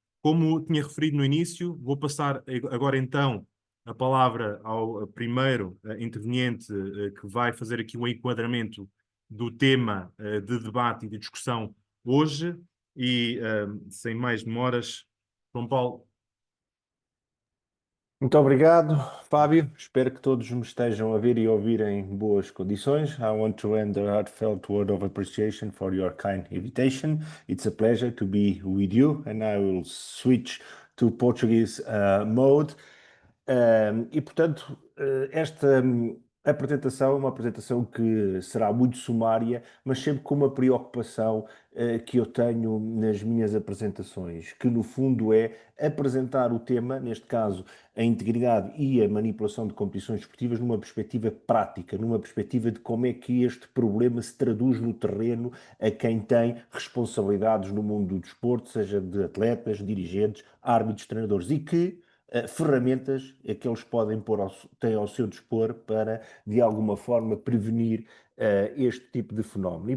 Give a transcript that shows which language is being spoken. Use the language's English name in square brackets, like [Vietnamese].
[Portuguese] Como tinha referido no início, vou passar agora então a palavra ao primeiro interveniente que vai fazer aqui um enquadramento do tema de debate e de discussão hoje e, sem mais demoras, João Paulo. Muito obrigado, Fábio. Espero que todos me estejam a ver e ouvir em boas condições. [English] I want to end a heartfelt word of appreciation for your kind invitation. It's a pleasure to be with you, and I will switch to Portuguese mode. [Portuguese] E, portanto, esta apresentação é uma apresentação que será muito sumária, mas sempre com uma preocupação que eu tenho nas minhas apresentações, que no fundo é apresentar o tema, neste caso a integridade e a manipulação de competições esportivas, numa perspectiva prática, numa perspectiva de como é que este problema se traduz no terreno a quem tem responsabilidades no mundo do desporto, seja de atletas, dirigentes, árbitros, treinadores, e que ferramentas é que eles podem têm ao seu dispor para, de alguma forma, prevenir este tipo de fenómeno.